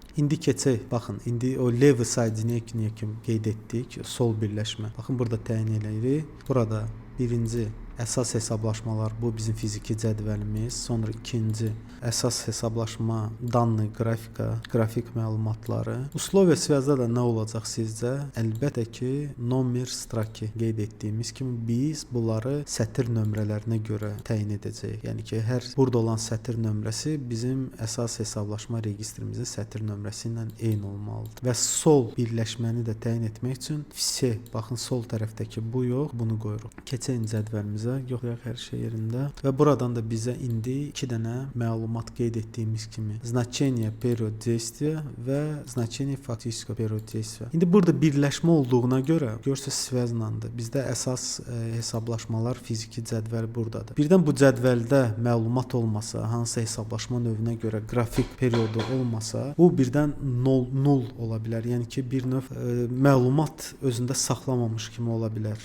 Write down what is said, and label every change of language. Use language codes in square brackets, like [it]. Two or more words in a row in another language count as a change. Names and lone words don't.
[az] İndi keçək. Baxın, indi o [ru] левый соединение [az] kimi qeyd etdik, sol birləşmə. Baxın burada təyin eləyirik. Burada birinci əsas hesablaşmalar bu bizim fiziki cədvəlimiz, sonra ikinci əsas hesablaşma [ru] данный графика, [az] qrafik məlumatları. [ru] Условия связda [az] da nə olacaq sizcə? Əlbəttə ki, [ru] номер строки [az] qeyd etdiyimiz kimi biz bunları sətir nömrələrinə görə təyin edəcəyik. Yəni ki, hər burada olan sətir nömrəsi bizim əsas hesablaşma registrimizin sətir nömrəsi ilə eyni olmalıdır. Və sol birləşməni də təyin etmək üçün все, baxın sol tərəfdəki bu yox, bunu qoyuruq. Keçək cədvəlimizə. sənədimizə yoxlayaq hər şey yerində və buradan da bizə indi 2 dənə məlumat qeyd etdiyimiz kimi [ru] значение период действия [az] və [ru] значение фактического период действия. [az] İndi burada birləşmə olduğuna görə görürsüz связананdır. Bizdə əsas hesablaşmalar fiziki cədvəl burdadır. Birdən bu cədvəldə məlumat olmasa, hansı hesablaşma növünə görə qrafik periodu olmasa, bu birdən null ola bilər. Yəni ki, bir növ məlumat özündə saxlamamış kimi ola bilər.